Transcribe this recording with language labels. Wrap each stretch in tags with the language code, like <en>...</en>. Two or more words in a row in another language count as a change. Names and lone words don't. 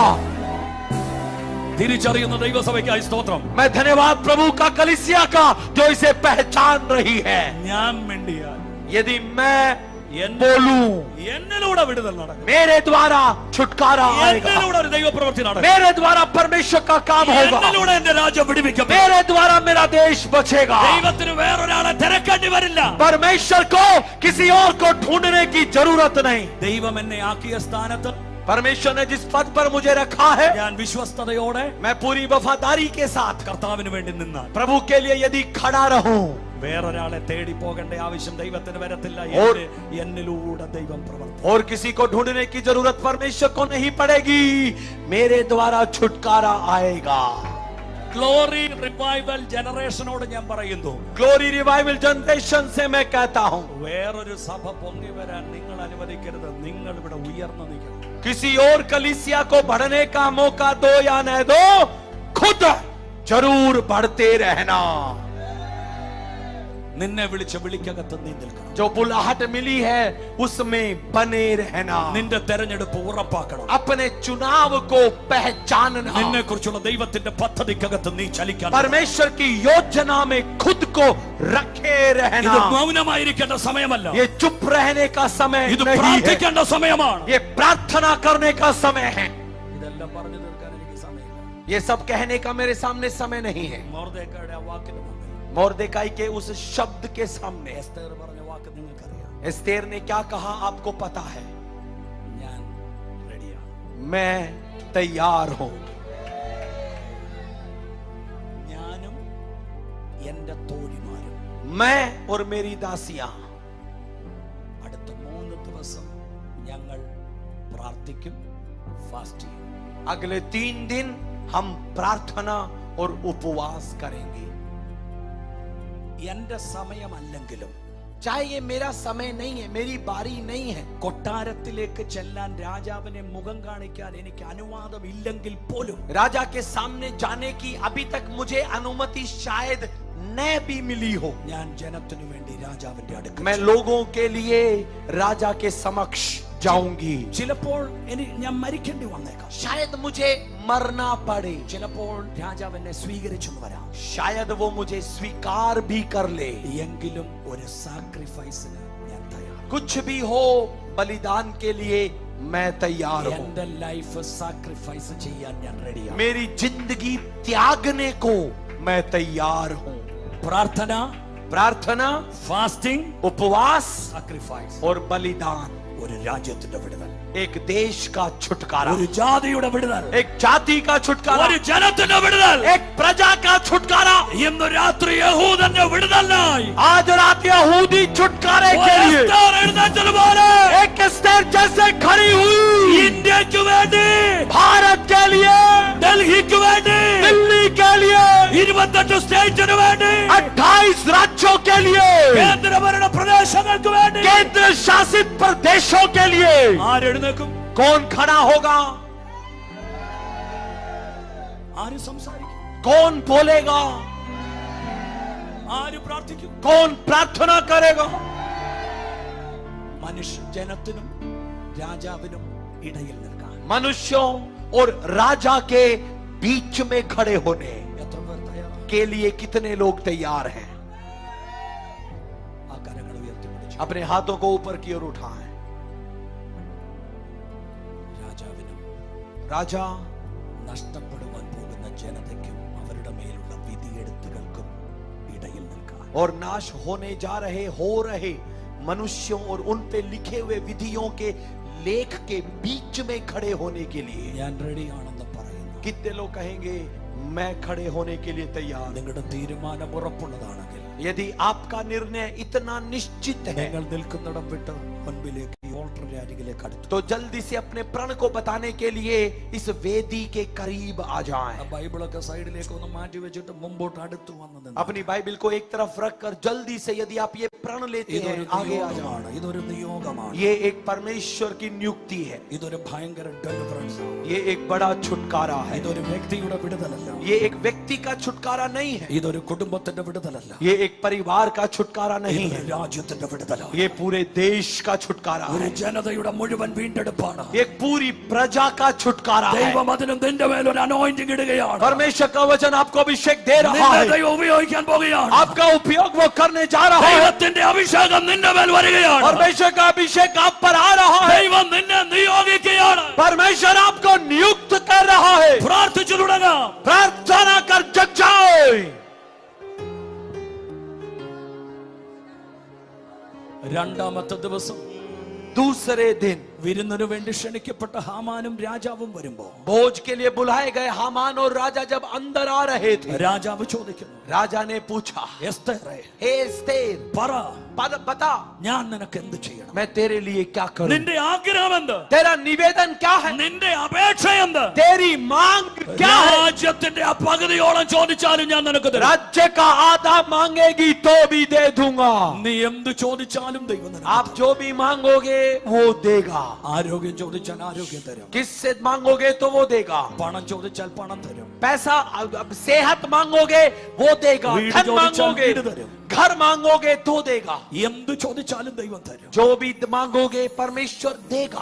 <ml>തിരിച്ചറിയുന്ന ദൈവസഭയ്ക്കായി സ്തോത്രം.</ml> <hi>मैं धन्यवाद प्रभु का कलीसिया का जो इसे पहचान रही है।</hi> <ml>ഞാൻ മിണ്ടിയാൽ,</ml> <hi>यदि मैं बोलूं,</hi> <ml>എന്നിലൂടെ വിടുതൽ നടക്കും.</ml> <hi>मेरे द्वारा छुटकारा आएगा,</hi> <ml>എന്നിലൂടെ ഒരു ദൈവപ്രവൃത്തി നടക്കും.</ml> <hi>मेरे द्वारा परमेश्वर का काम होगा,</hi> <ml>എന്നിലൂടെ എന്റെ രാജ്യം വിടുവിക്കപ്പെടും.</ml> <hi>मेरे द्वारा मेरा देश बचेगा।</hi> <ml>ദൈവത്തിന് വേറൊരാളെ തിരക്കേണ്ടി വരില്ല.</ml> <hi>परमेश्वर को किसी और को ढूंढने की जरूरत नहीं।</hi> <ml>ദൈവം എന്നെ ആക്കിയ സ്ഥാനത്ത്</ml> <hi>परमेश्वर ने जिस पद पर मुझे रखा है,</hi> <ml>ഞാൻ വിശ്വസ്തയോടെ</ml> <hi>मैं पूरी वफादारी के साथ</hi> <ml>കർത്താവിന് വേണ്ടി നിന്നാൽ,</ml> <hi>प्रभु के लिए यदि खड़ा रहूं,</hi> <ml>വേറൊരാളെ തേടി പോകേണ്ട ആവശ്യം ദൈവത്തിന് വരത്തില്ല. എന്നിലൂടെ ദൈവം പ്രവർത്തിക്കും.</ml> <hi>और किसी को ढूंढने की जरूरत परमेश्वर को नहीं पड़ेगी, मेरे द्वारा छुटकारा आएगा।</hi> <ml>ഗ്ലോറി റിവൈവൽ ജനറേഷനോട് ഞാൻ പറയുന്നു,</ml> <hi>ग्लोरी रिवाइवल जनरेशन से मैं कहता हूं,</hi> <ml>വേറൊരു സഭ പൊങ്ങി വരാൻ നിങ്ങൾ അനുവദിക്കരുത്. നിങ്ങൾ ഇവിടെ ഉയർന്നു നിൽക്കണം.</ml> <hi>किसी और कलीसिया को बढ़ने का मौका दो या न दो, खुद जरूर बढ़ते रहना।</hi> <ml>നിന്നെ വിളിച്ച വിളിക്കകത്ത് നീ നിൽക്കണം.</ml> <hi>जो बुलाहट मिली है उसमें बने रहना।</hi> <ml>നിന്റെ തെരഞ്ഞെടുപ്പ് ഉറപ്പാക്കണം.</ml> <hi>अपने चुनाव को पहचानना।</hi> <ml>നിന്നെ കുറിച്ചുള്ള ദൈവത്തിന്റെ പദ്ധതിക്കകത്ത് നീ ചലിക്കണം.</ml> <hi>परमेश्वर की योजना में खुद को रखे</hi> <ml>ഇത്</ml> <hi>रहना।</hi> <ml>മൗനമായിരിക്കേണ്ട സമയമല്ല.</ml> <hi>ये चुप रहने का समय</hi> <ml>ഇത്</ml> <hi>नहीं है,</hi> <ml>പ്രാർത്ഥിക്കേണ്ട സമയമാണ്.</ml> <hi>ये प्रार्थना करने का समय है।</hi> <ml>ഇതെല്ലാം പറഞ്ഞു തീർക്കാൻ എനിക്ക് സമയമില്ല.</ml> <hi>ये सब कहने का मेरे सामने समय नहीं है।</hi> <ml>മോർദെഖായിയുടെ ആ വാക്കിന് മുമ്പിൽ,</ml> <hi>मोर्देकाई के उस शब्द के सामने</hi> <ml>എസ്തേർ പറഞ്ഞ വാക്ക് നിങ്ങൾക്കറിയാം.</ml> <hi>एस्तेर ने क्या कहा आपको पता है।</hi> <ml>ഞാൻ റെഡിയാണ്.</ml> <hi>मैं तैयार हूं।</hi> <ml>ഞാനും എന്റെ തോഴിമാരും</ml> <hi>मैं और मेरी दासियां</hi> <ml>അടുത്ത 3 ദിവസം ഞങ്ങൾ പ്രാർത്ഥിക്കും, ഫാസ്റ്റ് ചെയ്യും.</ml> <hi>अगले 3 दिन हम प्रार्थना और उपवास करेंगे।</hi> <ml>എന്റെ സമയമല്ലെങ്കിലും,</ml> <hi>चाहे ये मेरा समय नहीं है, मेरी बारी नहीं है,</hi> <ml>കൊട്ടാരത്തിലേക്ക് ചെല്ലാൻ രാജാവിനെ മുഖം കാണിക്കാൻ എനിക്ക് അനുവാദം ഇല്ലെങ്കിൽ പോലും,</ml> <hi>राजा के सामने जाने की अभी तक मुझे अनुमति शायद न भी मिली हो,</hi> <ml>ഞാൻ ജനത്തിനു വേണ്ടി രാജാവിന്റെ അടുക്കൽ</ml> <hi>मैं लोगों के लिए राजा के समक्ष जाऊंगी।</hi> <ml>ചിലപ്പോൾ ഞാൻ മരിക്കേണ്ടി വന്നേക്കാം.</ml> <hi>शायद मुझे मरना पड़े,</hi> <ml>ചിലപ്പോൾ രാജാവ് എന്നെ സ്വീകരിച്ചു വരാം.</ml> <hi>शायद वो मुझे स्वीकार भी कर ले।</hi> <ml>എങ്കിലും ഒരു സാക്രിഫൈസിന് ഞാൻ തയ്യാറാണ്.</ml> <hi>कुछ भी हो, बलिदान के लिए मैं तैयार हूं।</hi> <ml>എന്റെ</ml> <en>life sacrifice</en> <ml>ചെയ്യാൻ ഞാൻ റെഡിയാണ്.</ml> <hi>मेरी जिंदगी त्यागने को मैं तैयार हूं।</hi> <ml>പ്രാർത്ഥന,</ml> <hi>प्रार्थना,</hi> <ml>ഫാസ്റ്റിംഗ്,</ml> <hi>उपवास</hi> <ml>സാക്രിഫൈസ്,</ml> <hi>और बलिदान</hi> <ml>ഒരു രാജ്യത്തിന്റെ വിടുതൽ,</ml> <hi>एक देश का छुटकारा,</hi> <ml>ഒരു ജാതിയുടെ വിടുതൽ,</ml> <hi>एक जाति का छुटकारा,</hi> <ml>ഒരു ജനത്തിന്റെ വിടുതൽ.</ml> <hi>एक प्रजा का छुटकारा।</hi> <ml>ഇന്ന് രാത്രി യഹൂദന്റെ വിടുതലിനായി</ml> <hi>आज रात यहूदी छुटकारे के लिए</hi> <ml>എസ്തേർ എഴുന്നേറ്റതുപോലെ</ml> <hi>एक एस्तेर जैसे खड़ी हुई,</hi> <ml>ഇന്ത്യക്ക് വേണ്ടി,</ml> <hi>भारत के लिए,</hi> <ml>ഡൽഹിക്ക് വേണ്ടി,</ml> <hi>दिल्ली के लिए,</hi> <ml>28 സ്റ്റേറ്റിന് വേണ്ടി,</ml> <hi>28 राज्यों के लिए,</hi> <ml>കേന്ദ്രഭരണ പ്രദേശങ്ങൾക്ക് വേണ്ടി</ml> <hi>केंद्र शासित प्रदेशों के लिए</hi> <ml>ആരെഴുന്നേക്കും?</ml> <hi>कौन खड़ा होगा,</hi> <ml>ആര് സംസാരിക്കും?</ml> <hi>कौन बोलेगा,</hi> <ml>ആര് പ്രാർത്ഥിക്കും?</ml> <hi>कौन प्रार्थना करेगा।</hi> <ml>മനുഷ്യ ജനത്തിനും രാജാവിനും ഇടയിൽ നിൽക്കാൻ</ml> <hi>मनुष्यों और राजा के बीच में खड़े होने</hi> <ml>എത്ര പേർ തയ്യാറാണ്?</ml> <hi>के लिए कितने लोग तैयार हैं।</hi> <ml>ആ കരങ്ങൾ ഉയർത്തിപ്പിടിച്ചു</ml> <hi>अपने हाथों को ऊपर की ओर उठाएं।</hi> <ml>രാജാവിനും</ml> <hi>राजा</hi> <ml>നഷ്ടപ്പെടുവാൻ പോകുന്ന ജനതയ്ക്കും അവരുടെ മേലുള്ള വിധിയെഴുത്തുകൾക്കും ഇടയിൽ നിൽക്കാൻ,</ml> <hi>और नाश होने जा रहे हो रहे मनुष्यों और उन पे लिखे हुए विधियों के लेख के बीच में खड़े होने के लिए</hi> <ml>ഞാൻ റെഡിയാണെന്ന് പറയുന്നു.</ml> <hi>कितने लोग कहेंगे मैं खड़े होने के लिए तैयार।</hi> <ml>നിങ്ങളുടെ തീരുമാനം ഉറപ്പുള്ളതാണെങ്കിൽ,</ml> <hi>यदि आपका निर्णय इतना निश्चित है,</hi> <ml>നിങ്ങൾ നിൽക്കുന്നിടം വിട്ട് മുൻപിലേക്ക് ഈ ഓൾട്ടറിന്റെ അരികിലേക്ക് അടുത്തു.</ml> <hi>तो जल्दी से अपने प्रण को बताने के लिए इस वेदी के करीब आ जाएं.</hi> <ml>ബൈബിളൊക്കെ സൈഡിലേക്ക് ഒന്ന് മാറ്റി വെച്ചിട്ട് മുമ്പോട്ട് അടുത്ത് വന്നു നിന്ന്.</ml> <hi>अपनी बाइबल को एक तरफ रखकर जल्दी से यदि आप ये प्रण लेते हैं आगे आ जाओ.</hi> <ml>ഇതൊരു നിയോഗമാണ്.</ml> <hi>ये एक परमेश्वर की नियुक्ति है.</hi> <ml>ഇതൊരു ഭയങ്കര ഡെലിവറൻസ് ആണ്.</ml> <hi>ये एक बड़ा छुटकारा है.</hi> <ml>ഇതൊരു വ്യക്തിയുടെ വിടുതലല്ല.</ml> <hi>ये एक व्यक्ति का छुटकारा नहीं है.</hi> <ml>ഇതൊരു കുടുംബത്തിന്റെ വിടുതലല്ല.</ml> <hi>ये एक परिवार का छुटकारा नहीं है.</hi> <ml>രാജ്യത്തിന്റെ വിടുതലാണ്.</ml> <hi>ये पूरे देश का छुटकारा</hi> <ml>ഒരു</ml> <hi>है.</hi> <ml>ജനതയുടെ മുഴുവൻ വീണ്ടെടുപ്പാണ്.</ml> <hi>एक पूरी प्रजा का छुटकारा है.</hi> <ml>ദൈവം അതിനും നിന്റെ മേൽ ഒരു അനോയിന്റിംഗ് ഇടുകയാണ്.</ml> <hi>परमेश्वर का वचन आपको अभिषेक दे रहा</hi> <ml>നിന്നെ</ml> <hi>है.</hi> <ml>ദൈവം ഉപയോഗിക്കാൻ പോകുകയാണ്.</ml> <hi>आपका उपयोग वो करने जा रहा है.</hi> <ml>ദൈവത്തിന്റെ അഭിഷേകം നിന്റെ മേൽ വരികയാണ്.</ml> <hi>परमेश्वर का अभिषेक आप पर आ रहा है.</hi> <ml>ദൈവം നിന്നെ നിയോഗിക്കുകയാണ്.</ml> <hi>परमेश्वर आपको नियुक्त कर रहा है.</hi> <ml>പ്രാർത്ഥിച്ചു തുടങ്ങാം.</ml> <hi>प्रार्थना कर जग जाओ.</hi> <ml>രണ്ടാമത്തെ ദിവസം</ml> <hi>दूसरे दिन</hi> <ml>വിരുന്നിനു വേണ്ടി ക്ഷണിക്കപ്പെട്ട ഹാമാനും രാജാവും വരുമ്പോ</ml> <hi>भोज के लिए बुलाए गए हामान और राजा जब अंदर आ रहे थे,</hi> <ml>രാജാവ് ചോദിക്കുന്നു,</ml> <hi>राजा ने पूछा,</hi> <ml>എസ്തേറേ,</ml> <hi>हे एस्तेर,</hi> <ml>പറ,</ml> <hi>बता</hi> <ml>ഞാൻ നിനക്ക് എന്ത് ചെയ്യണം?</ml> <hi>मैं तेरे लिए क्या करूं?</hi> <ml>നിന്റെ ആഗ്രഹം എന്ത്?</ml> <hi>तेरा निवेदन क्या है?</hi> <ml>നിന്റെ അപേക്ഷ എന്ത്?</ml> <hi>तेरी मांग क्या है?</hi> <ml>രാജ്യത്തിന്റെ ആ പകുതിയോളം ചോദിച്ചാലും ഞാൻ നിനക്ക് തരും.</ml> <hi>राज्य का आधा मांगेगी तो भी दे दूंगा.</hi> <ml>നീ എന്ത് ചോദിച്ചാലും ദൈവം നിനക്ക്</ml> <hi>आप जो भी मांगोगे वो देगा.</hi> <ml>ആരോഗ്യം ചോദിച്ചാൽ ആരോഗ്യം തരും.</ml> <hi>किससे मांगोगे तो वो देगा.</hi> <ml>പണം ചോദിച്ചാൽ പണം തരും.</ml> <hi>पैसा, सेहत मांगोगे वो देगा.</hi> <ml>വീട്</ml> <hi>धन</hi> <ml>ചോദിച്ചാൽ</ml> <hi>मांगोगे,</hi> <ml>വീട് തരും.</ml> <hi>घर मांगोगे तो देगा.</hi> <ml>എന്ത് ചോദിച്ചാലും ദൈവം തരും.</ml> <hi>जो भी मांगोगे परमेश्वर देगा.</hi>